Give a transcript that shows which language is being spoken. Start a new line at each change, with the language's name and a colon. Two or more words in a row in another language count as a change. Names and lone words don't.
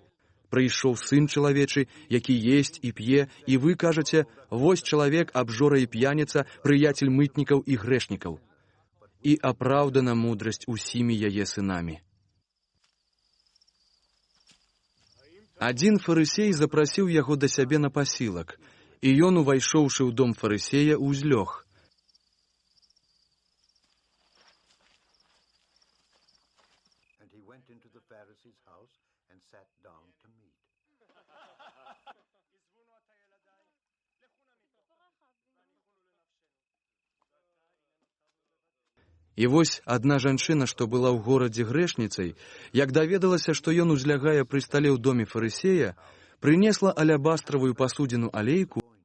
Belarusian: Прыйшоў сын чалавечы, які есць і п'е, і вы кажаце: вось чалавек абжора і п'яніца, прыяцель мытнікаў і грэшнікаў. і апраўдана мудрасць усімі яе сынамі. Адзін фарысей запрасіў яго да сябе на пасілак, і ён, увайшоўшы ў дом фарысея, узлёг.
English: And he went into the Pharisee's house and sat down to meat.
Belarusian: І вось адна жанчына, што была ў горадзе грэшніцай, як даведалася, што ён узлягае пры стале ў доме фарысея, прынесла алябастравую пасудзіну алейку